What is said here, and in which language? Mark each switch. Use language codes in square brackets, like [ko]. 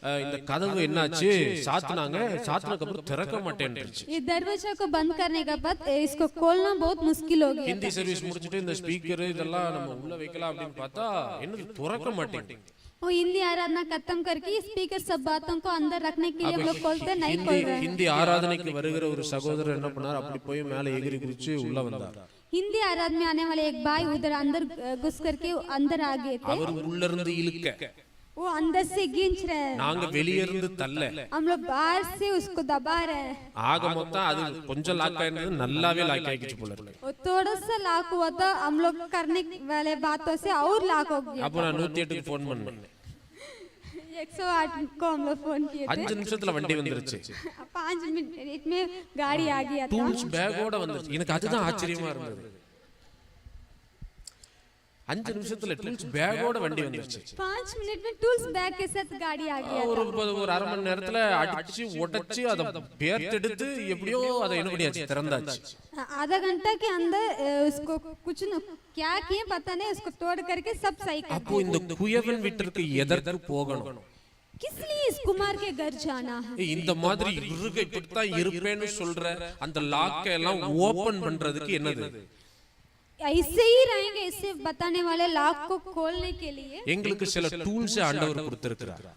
[ta] இந்த கதவு என்னாச்சு, சாத்துனதுக்கு அப்புறம் திறக்க மாட்டேன்னுச்சு. [hi] ये दरवाजा को बंद करने के बाद इसको खोलना बहुत मुश्किल हो गया. [ta] ஹிந்தி சர்வீஸ் முடிச்சிட்டு இந்த ஸ்பீக்கர் இதெல்லாம் நம்ம உள்ள வைக்கலாம் அப்படின்னு பார்த்தா என்னது திறக்க மாட்டேங்குது. [hi] वो हिंदी आराधना खत्म करके स्पीकर सब बातों को अंदर रखने के लिए लोग खोलते नहीं खोल रहे. [ta] ஹிந்தி ஆராதனைக்கு வருகிற ஒரு சகோதரர் என்ன பண்ணார், அப்படி போய் மேலே எகிரி குதிச்சு உள்ள வந்தார். [hi] हिंदी आराधना में आने वाले एक भाई उधर अंदर घुस करके अंदर आ गए थे. [ta] அவர் உள்ள இருந்து இழுக்க, [hi] वो अंदर से खींच रहे हैं, [ta] நாங்க வெளியே இருந்து தள்ள, [hi] हम लोग बाहर से उसको दबा रहे हैं. [ta] ஆக மொத்தம் அது கொஞ்சம் லாக் ஆயிருந்தது, நல்லாவே லாக் ஆயிடுச்சு போல இருக்கு. [hi] वो थोड़ा सा लाक हुआ था, हम लोग करने वाले बातों से और लाक हो गया. [ta] அப்போ நான் 108க்கு ஃபோன் பண்ணேன். [hi] 108 को हम लोग फोन किए थे. [ta] 5 நிமிஷத்துல வண்டி வந்துருச்சு. [hi] 5 मिनट में गाड़ी आ गया था. [ta] டூல்ஸ் பேக்கோட வந்துருச்சு. எனக்கு அதுதான் ஆச்சரியமா இருந்தது. 5 நிமிஷத்துல டூல்ஸ் பேக்கோட வண்டி வந்துருச்சு. [hi] 5 मिनट में टूल्स बैग के साथ गाड़ी आ गया. [ta] ஒரு அரை மணி நேரத்துல அடிச்சு உடைச்சு அதை பேர்த்தெடுத்து எப்படியோ அதை என்ன பண்ணியாச்சு, திறந்தாச்சு. [hi] आधा घंटा के अंदर उसको कुछ न क्या किए पता नहीं, उसको तोड़ करके सब सही कर. [ta] அப்போ இந்த குயவன் வீட்டிற்கு எதற்கு போகணும்? [hi] किस लिए इस कुमार के घर जाना है? [ta] இந்த மாதிரி இருகை பிடித்தா இருப்பேன்னு சொல்ற அந்த லாக்கை எல்லாம் ஓபன் பண்றதுக்கு என்னது? [hi] ऐसे ही रहेंगे, ऐसे बताने वाले लॉक को खोलने के लिए [ta] எங்களுக்கு சில டூல்ஸ் ஆண்டவர் கொடுத்திருக்கிறார்.